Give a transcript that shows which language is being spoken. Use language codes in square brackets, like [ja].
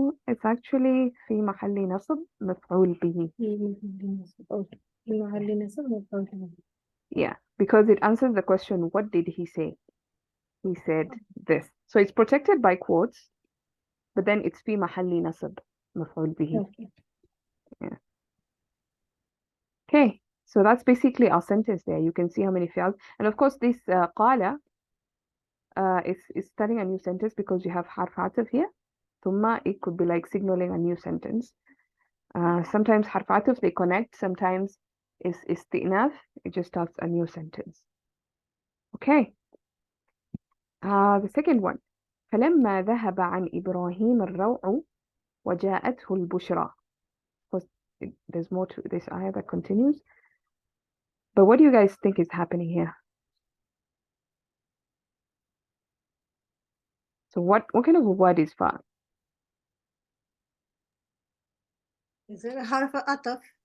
[ar] It's actually في محل نصب مفعول به. في محل نصب مفعول به. [en] Yeah, because it answers the question, what did he say? He said this. So it's protected by quotes, but then it's [ar] في محل نصب مفعول به. [en] Okay. Yeah. Okay, so that's basically our sentence there. You can see how many fi'als. And of course, this قال is starting a new sentence because you have حرف عطف here. ثم, it could be like signaling a new sentence. Sometimes حرف عطف, they connect. Sometimes it's استئناف. It just starts a new sentence. Okay. The second one. [ar] فلما ذهب عن إبراهيم الروع وجاءته البشرى. [en] There's more to this ayah that continues. But what do you guys think is happening here? So what kind of a word is fa? Is it حرف عطف?